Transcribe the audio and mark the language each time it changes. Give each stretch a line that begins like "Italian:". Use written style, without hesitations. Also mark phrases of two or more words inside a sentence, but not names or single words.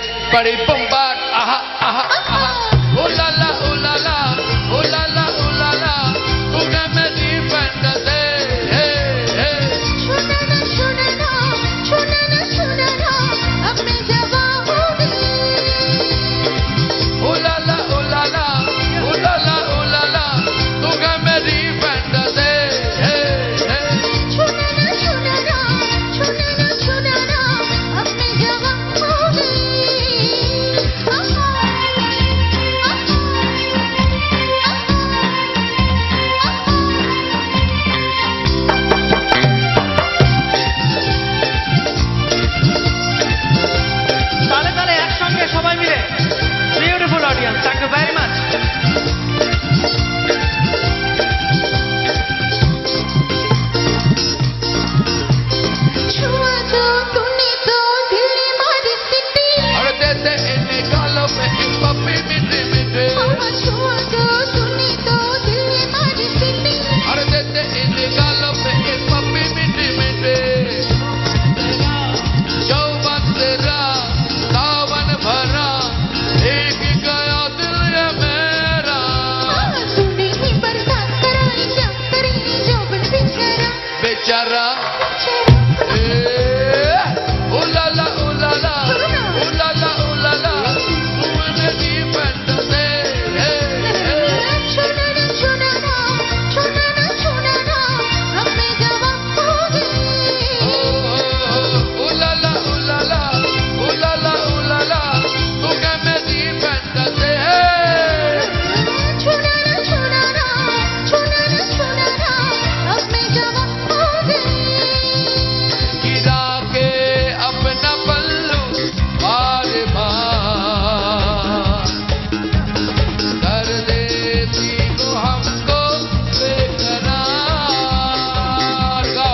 Hindi: बड़ी बम्बाट आहा आहा आहा ओ ला ला ओ ला ला ओ ला ला ओ ला ला तूने मेरी फैंटेसी हे हे छूना ना छूना ना छूना ना छूना ना अब मैं जवां हो गई ओ ला ला ओ ला ला ओ ला ला ओ ला ला तूने मेरी फैंटेसी हे हे छूना ना छूना ना छूना ना छूना ना अब मैं जवां हो गई
Bangla: তালে তালে একসঙ্গে সবাই মিলে
English: Beautiful audience thank you very much
Hindi: छुआ तो तूने तो दिल ने मारी सिटी अरे देते इन गालों में एक पप्पी मीठे मीठे छुआ तो तूने तो दिल ने मारी सिटी अरे देते इन गालों में एक पप्पी मीठे मीठे यौवन तेरा सावन भरा एक गया दिल ये मेरा तूने ही बर्बाद कराई क्या करेंगे जो बन बेचारा बेचारा ओ ला ला ओ ला ला ओ ला ला ओ ला ला तू मेरी फैंटेसी हे हे छूना ना छूना ना छूना ना छूना ना अब मैं जवां हो गई ओ ला ला ओ ला ला ओ ला ला ओ ला ला तू मेरी फैंटेसी हे छूना ना छूना ना छूना ना छूना ना अब मैं जवां हो गई गिरा के अपना पल्लू बार बार कर देती को हमको बेकरार गाओ